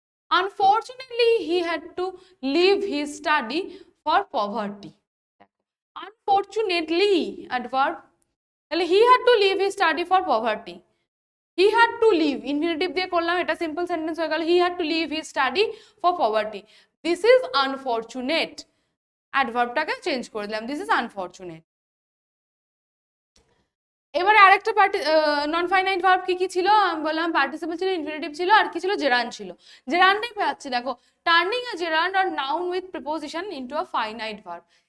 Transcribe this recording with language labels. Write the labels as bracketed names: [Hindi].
[English] Unfortunately, he had to leave his study for poverty. Unfortunately, adverb. He had to leave his study for poverty. He had to leave. [Bangla] Infinitive দিয়ে করলাম, এটা simple sentence হয়ে গেল। [English] He had to leave his study for poverty. This is unfortunate. [Bangla] Adverbটাকে change করে দিলাম, [English] this is unfortunate. [Bangla] এবারে আরেকটা non finite verb কি কি ছিল? আমি বললাম পার্টিসিপল ছিল, ইনফিনিটিভ ছিল, আর কি ছিল? জেরান্ড ছিল। জেরান্ডটাই পাচ্ছি দেখো, [English] Turning a gerund or noun with preposition into a finite verb.